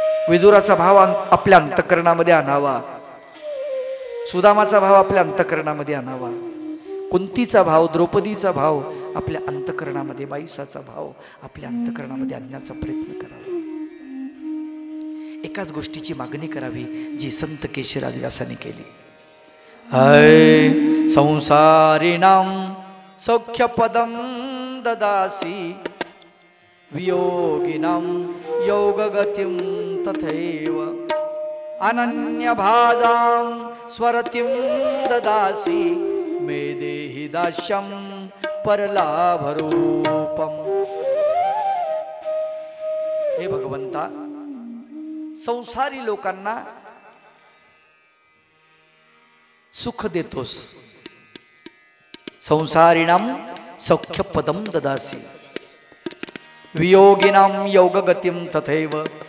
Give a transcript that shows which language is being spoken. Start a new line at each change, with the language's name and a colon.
Marathi: विदुराचा भाव आपल्या अंतःकरणामध्ये आणावा, सुदामाचा भाव आपल्या अंतःकरणामध्ये आणावा, कुंतीचा भाव, द्रौपदीचा भाव आपल्या अंतःकरणामध्ये, बाईसाचा भाव आपल्या अंतःकरणामध्ये आणण्याचा प्रयत्न करावा. एकाच गोष्टीची मागणी करावी जी संत केशवराज व्यासाने केली.
Sanskrit: ऐ संसारिणां सौख्यपदं ददासि वियोगिनां योगगतिं तथैव अनन्यभाजां स्वरतिं ददासि मे देहि दास्यं परलाभरूपम.
Marathi: हे भगवंता, संसारी लोकांना सुख देतोस.
Sanskrit: संसारिणाम सौख्य पदम ददासी, वियोगिनाम योगगतिम तथैव.